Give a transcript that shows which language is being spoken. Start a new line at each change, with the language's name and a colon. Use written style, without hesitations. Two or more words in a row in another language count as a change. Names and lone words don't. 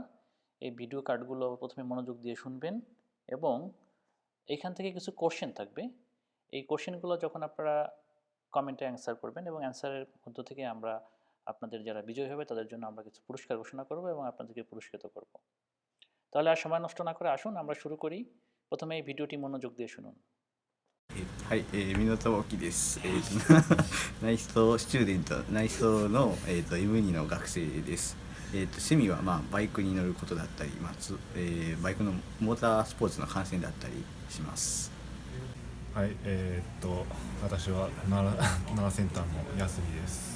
Bangla: এই ভিডিও কার্ডগুলো প্রথমে মনোযোগ দিয়ে শুনবেন এবং এইখান থেকে কিছু কোশ্চেন থাকবে। এই কোশ্চেনগুলো যখন আপনারা কমেন্টে অ্যান্সার করবেন এবং অ্যান্সারের মধ্য থেকে আমরা আপনাদের যারা বিজয়ী হবে তাদের জন্য আমরা কিছু পুরস্কার ঘোষণা করব এবং আপনাদেরকে পুরস্কৃত করব। তাহলে আর সময় নষ্ট না করে আসুন আমরা শুরু করি। প্রথমে এই ভিডিওটি মনোযোগ দিয়ে শুনুন।
Japanese: はい、港沖です。内装スチューデント、内装の、M2 の学生です。趣味は、バイクに乗ることだったり、バイクのモータースポーツの観戦だったりします。はい、私は奈良センターの安見です。